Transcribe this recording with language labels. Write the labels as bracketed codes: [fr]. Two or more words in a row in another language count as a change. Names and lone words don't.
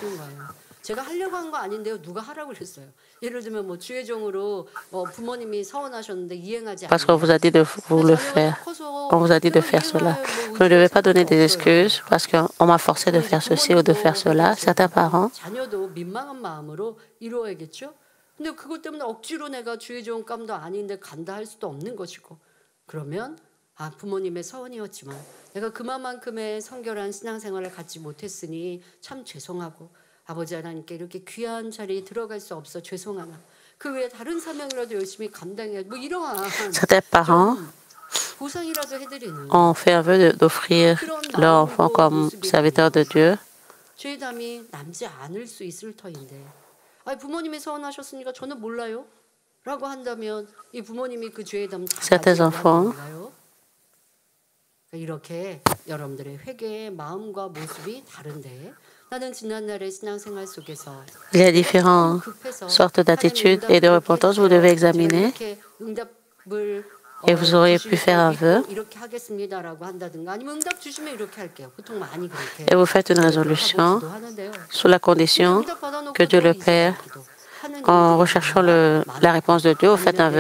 [fr] Parce qu'on vous a dit de vous le faire. On vous a dit de faire cela. Vous ne devez pas donner des excuses parce qu'on m'a forcé de faire ceci ou de faire cela. Certains parents [ko] 근데 그것 때문에 억지로 내가 주의 종감도 아닌데 간다 할 수도 없는 것이고 그러면 부모님의 서운이었지만 내가 그만큼의 성결한 신앙생활을 갖지 못했으니 참 죄송하고 아버지 하나님께 이렇게 귀한 자리에 들어갈 수 없어 죄송하나 그 외에 다른 사명이라도 열심히 감당해야 뭐 이러한 [fr] Certains parents [ko] 보상이라도 해드리는 [fr] ont fait un vœu d'offrir leur enfant comme serviteur de Dieu. [ko] 죄담이 남지 않을 수 있을 터인데 부모님이 서운하셨으니까 저는 몰라요 라고 한다면 이 부모님이 그 죄담 다 [fr] Certains enfants [ko] 이렇게 여러분들의 회개의 마음과 모습이 다른데 나는 지난날의 신앙생활 속에서 [fr] il y a différentes sortes d'attitudes et de repentance. Vous devez examiner et vous auriez pu faire un vœu et vous faites une résolution sous la condition que Dieu le Père, en recherchant la réponse de Dieu, vous faites un vœu.